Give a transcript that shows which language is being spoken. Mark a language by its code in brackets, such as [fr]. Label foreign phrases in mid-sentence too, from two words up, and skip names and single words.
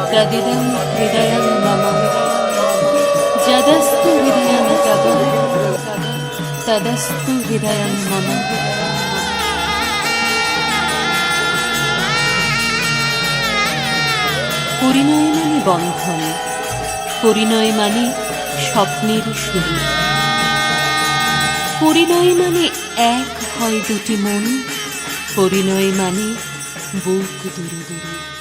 [sa] इदं हृदयं मम यदस्तु हृदयं तव तदस्तु हृदयं मम। [bn] পরিণয় মানে বন্ধন, পরিণয় মানে স্বপ্নের শুরু, পরিণয় মানে এক হয় দুটি মন, পরিণয় মানে বুক দুরু দুরু।